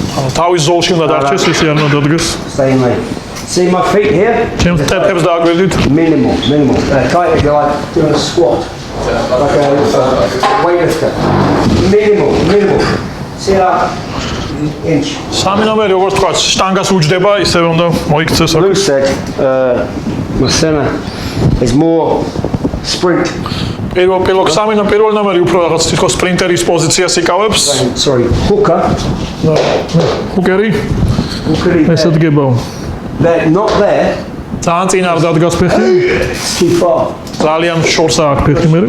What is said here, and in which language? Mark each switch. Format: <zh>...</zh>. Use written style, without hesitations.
<ka>ანუ თავის ზოლში უნდა დარჩეს, ისე არ უნდა დადგეს.</ka> <en>Stay in lane. See my feet here?</en> <ka>ჩემს ფეხებს დააგვირდით.</ka> <en>Minimal. Tight head, you're like doing a squat. Like a weightlifter. Minimal. See that? Inch.</en> <ka>3 ნომერი როგორც თქვა, შტანგას უჯდება, ისევე უნდა მოიქცეს აქ.</ka> <en>Blue said, Masena is more sprint.</en> <ka>პირველ ნომერი უფრო რაღაც თითქოს სპრინტერის პოზიციას იკავებს.</ka> <en>Sorry, hooker.</en> <ka>ჰუკერი? ესე დგება.</ka> <en>They're not there.</en> <ka>ძალიან წინ არ დადგას ფეხი.</ka> <en>Too far.</en> <ka>ძალიან შორსა აქვს ფეხი მე.</ka>